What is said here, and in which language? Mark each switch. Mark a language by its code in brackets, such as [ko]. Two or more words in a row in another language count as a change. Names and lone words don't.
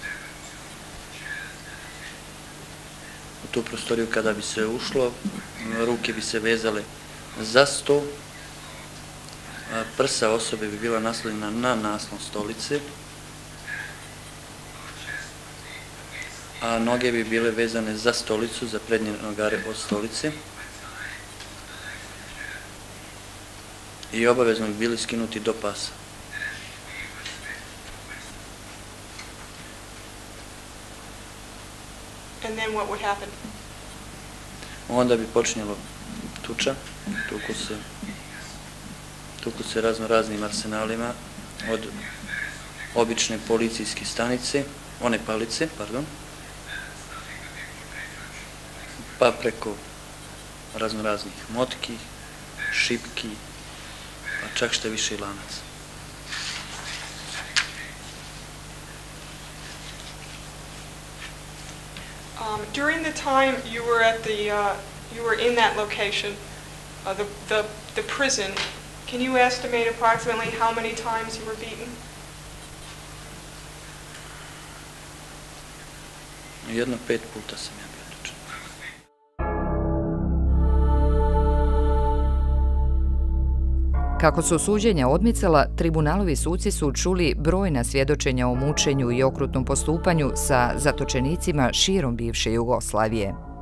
[bs] U tu prostoriju kada bi se ušlo, ruke bi se vezale za sto, prsa osobe bi bila naslonjena na naslon stolice, a noge bi bile vezane za stolicu, za prednje nogare od stolice, i obavezno bi bili skinuti do pasa. [en] And then what would happen? [bs] Onda bi počinjelo tuča, tuku se raznim arsenalima, od obične policijske stanice, one palice, pa preko raznih motki, šipki, pa čak što više i lanaca. [en] During the time you were at you were in that location, the prison, can you estimate approximately how many times you were beaten? [bs] Jedno 5 puta sam ja bio tučen. Kako su suđenja odmicala, tribunalovi suci su čuli brojna svjedočenja o mučenju i okrutnom postupanju sa zatočenicima širom bivše Jugoslavije.